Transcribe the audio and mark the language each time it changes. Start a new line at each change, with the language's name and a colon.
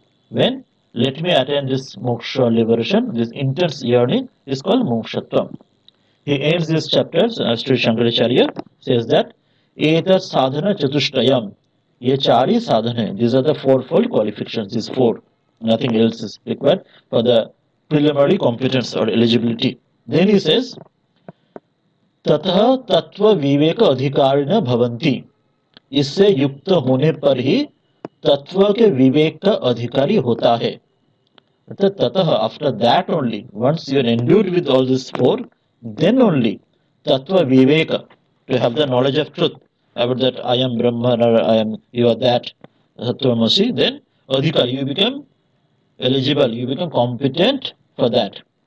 English: When let me attain this moksha liberation, this intense yearning is called mokshatvam. He ends this chapter, Sri Shankaracharya says that
Sanskrit: Etat sadhana chatushtayam.
Hindi: Ye chari sadhana.
English: These are the fourfold qualifications, these four. Nothing else is required for the preliminary competence or eligibility. Then he says,
Sanskrit: ततः तत्व विवेक अधिकारिण भवन्ति.
Hindi: इससे युक्त होने पर ही तत्व के विवेक का अधिकारी होता है.
English: ततः, after that only, once you are endued with all these four, then only tattva viveka, to have the knowledge of truth about that I am Brahman or I am, you are that, Tattvamasi, then adhikari, you become eligible, you become competent for that.